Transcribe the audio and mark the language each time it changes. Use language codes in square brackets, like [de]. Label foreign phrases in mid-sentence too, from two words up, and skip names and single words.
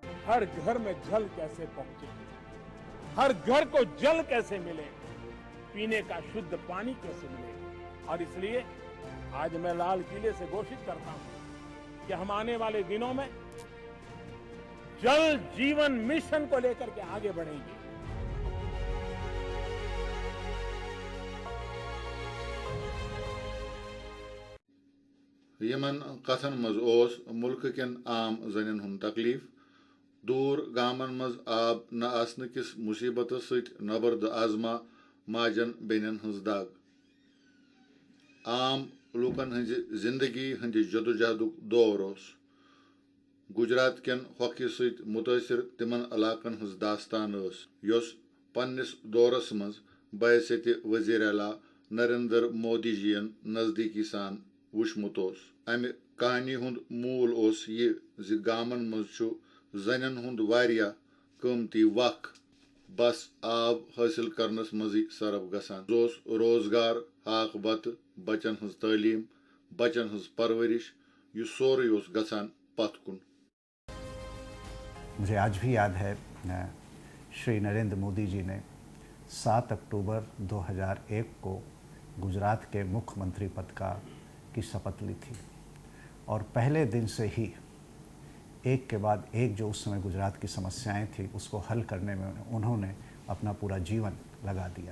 [hi] हर घर में जल कैसे पहुंचे, हर घर को जल कैसे मिले, पीने का शुद्ध पानी कैसे मिले। और इसलिए आज मैं लाल किले से घोषित करता हूं कि हम आने वाले दिनों में जल जीवन मिशन को लेकर के आगे बढ़ेंगे। [ks] यमन कथन मज ओस मुल्क केन आम जन हुन तकलीफ, दूर गामन मज आब न आसन किस मुसीबत सत नबर्द आजमा माजन बेनन हज दाग। आम लूकन हज जिंदगी हंद जदोजहदुक दौर ओस। गुजरात केन हॉकी सत मुतासिर तिमन इलाकन हज दास्तान ओस, योस पन्निस दौरस मज बहसत वजीर आला नरेंद्र मोदी जीन नजदीकी सान वुचमुत ओस। अमि कहानी हुंद मूल ओस ये जि गामन मज छु जनन हुंद वारिया कीमती वक बस आब हासिल करनस मजी सरफ गसान। जोस रोजगार, हाक बत, बचन हज तालीम, बचन हज परवरिश, यह सोरे ओस गसान पथ कुन। [hi] मुझे आज भी याद है श्री नरेंद्र मोदी जी ने 7 अक्टूबर 2001 को गुजरात के मुख्यमंत्री पद की शपथ ली थी, और पहले दिन से ही एक के बाद एक जो उस समय गुजरात की समस्याएं थी उसको हल करने में उन्होंने अपना पूरा जीवन लगा दिया।